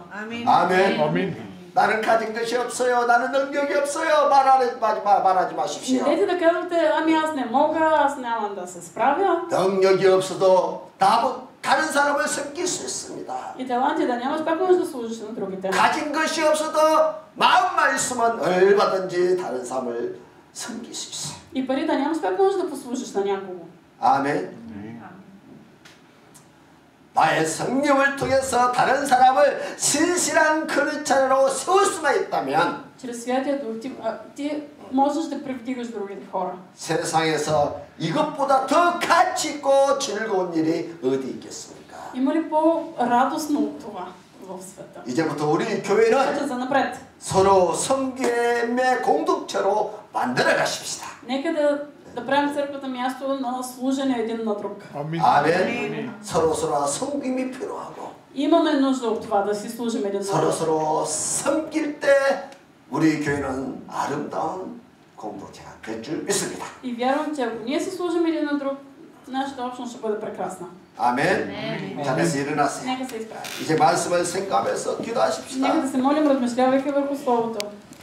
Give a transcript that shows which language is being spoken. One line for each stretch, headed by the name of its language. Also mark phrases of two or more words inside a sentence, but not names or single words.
Korean: 아멘. 아멘. 아멘. 나는 가진 것이 없어요. 나는 능력이 없어요. 말하지 마십시오.
Bulgarian: Не дайте да казвате, ами аз не мога, аз нямам да се справя.
Korean: 능력이 없어도 다른 사람을 섬길 수 있습니다.
Bulgarian: И таланти да нямаш, пак можеш да служиш на другите.
Korean: 가진 것이 없어도 마음만 있으면 얼마든지 다른 사람을 섬길 수 있어요.
Bulgarian: И пари да нямаш, пак можеш да послужиш на някого.
Korean: 아멘. 나의 성령을 통해서 다른 사람을 신실한 그릇자로 세울 수만 있다면
Bulgarian: Чрез Святия Дух ти можеш да привдигаш другите хора.
Korean: 세상에서 이것보다 더 가치 있고 즐거운 일이 어디 있겠습니까?
Bulgarian: Има ли по-радостно от това в света?
Korean: 이제부터 우리 교회는
Bulgarian: За напред.
Korean: 서로 섬김의 공동체로 만들어 가십시다.
Bulgarian: Нека да правим църквата място на служене един на друг.
Korean: 아멘. 서로 섬김이 필요하고
Bulgarian: Имаме нужда от това да си служим един на друг.
Korean: 서로 섬길 때 우리 교회는 아름다운 공동체가 될 줄 믿습니다.
Bulgarian: И вярвам, че ако ние си служим един на друг, нашата общност ще бъде прекрасна.
Korean: 아멘. 자리에서 일어나세요.
Bulgarian: Нека се изправим.
Korean: 이제 말씀을 생각하면서 기도하십시다.
Bulgarian: Нека да се молим, размишлявайки върху Словото.